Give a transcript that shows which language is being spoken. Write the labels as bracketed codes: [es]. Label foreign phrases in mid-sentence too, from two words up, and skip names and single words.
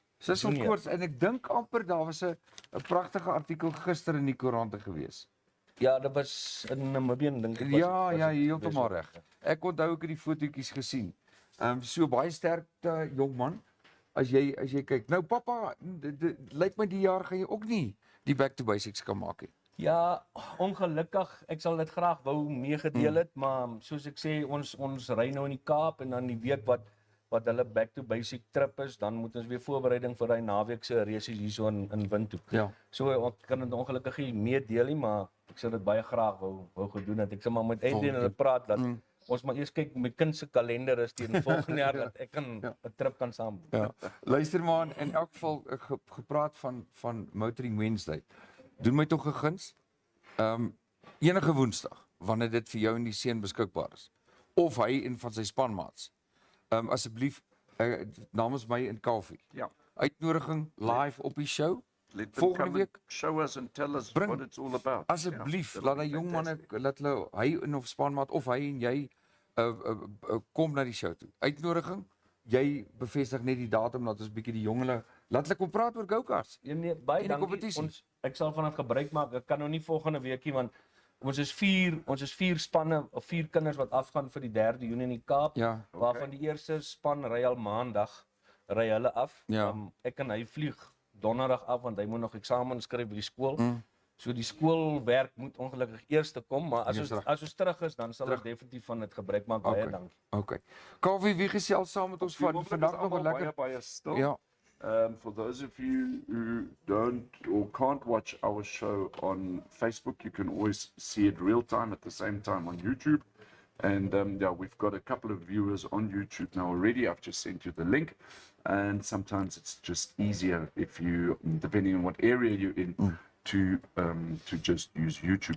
[af] Cecil Koos en ek dink amper daar was 'n pragtige artikel gister in die koerante gewees. Ja, dit was in Namibië dink ek. Ja, heeltemal reg. Ek onthou ek het die fotootjies gesien. So baie sterkte jong man. As jy kyk. Nou pappa, lyk my die jaar gaan jy ook nie die [en] back to basics [af] kan maak nie. Ja, ongelukkig, ek sal dit graag wou meegedeel het, maar soos ek sê, ons ry nou in die Kaap en dan die week wat hulle [en] back to basic [af] trip is, dan moet ons weer voorbereiding vir daai naweek se resies hierso in Windhoek. Ja. So ek kan dit ongelukkig nie meedeel nie, maar ek sou dit baie graag wou gedoen het. Ek sê maar met Adrian hulle praat dat ons maar eers kyk my kind se kalender is teen volgende jaar dat ek 'n trip kan saam. Ja. Luister maar in elk geval gepraat van Motoring Wednesday. Doen my tog 'n guns. Enige Woensdag wanneer dit vir jou en die seun beskikbaar is of hy en van sy spanmaats. Asseblief namens my en Kaufeee. Ja. Uitnodiging live op die show. [en] Let them [af] Volgende [en] come [af] week [en] and show us and tell us bring- what it's all about. [af] asseblief Ja, laat [en] that'll [af] hy [en] be [af] jong manne [en] fantastic. [af] laat hulle hy en of spanmaat of hy en jy kom na die show toe. Uitnodiging. Jy bevestig net die datum dat ons bietjie die jonge laat hulle kom praat oor go-karts. Ja, nee, baie En die dankie. kompetisie. Ek sal van dit gebruik maak. Ek kan nou nie volgende weekie want ons is 4 spanne of 4 kinders wat afgaan vir die 3 Junie in die Kaap. Ja. Waarvan die eerste span ry al maandag ry hulle af. Ja. Ek en hy vlieg donderdag af want hy moet nog eksamen skryf by die skool. So die skoolwerk moet ongelukkig eers te kom, maar as ons terug is dan sal ek definitief van dit gebruik maak. Baie dankie. Okay. Kaufeee, wie gesels saam met ons vandag nog 'n lekker baie stil. Ja. [en] For those of you who don't or can't watch our show on Facebook, you can always see it real time at the same time on YouTube. And we've got a couple of viewers on YouTube now already. I've just sent you the link. And sometimes it's just easier if you, depending on what area you're in, to just use YouTube.